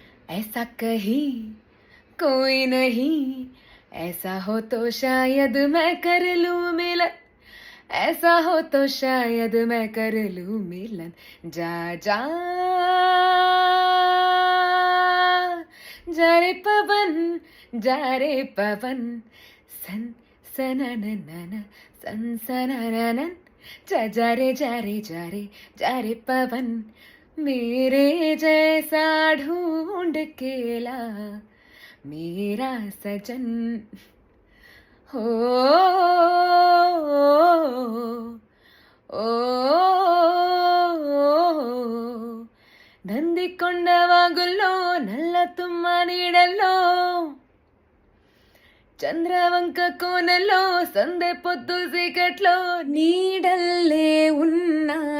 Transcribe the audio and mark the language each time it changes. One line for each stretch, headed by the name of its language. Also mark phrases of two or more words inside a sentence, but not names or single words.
Hindi: ऐसा कहीं कोई नहीं, ऐसा हो तो शायद मैं कर लूं मिलन, ऐसा हो तो शायद मैं कर लूं मिलन। जा जा जा रे पवन, जा रे पवन, सन सनननन, सन सनननन, जा जा रे जा रे जा रे जा रे पवन, मेरे जैसा ढूंढ के ला मेरा सजन।
Telugu: हो నందికొండ వాగుల్లో నల్ల తుమ్మ నీడల్లో, చంద్రవంక కోనలో సందె పొద్దు చీకట్లో, నీడల్లే ఉన్నా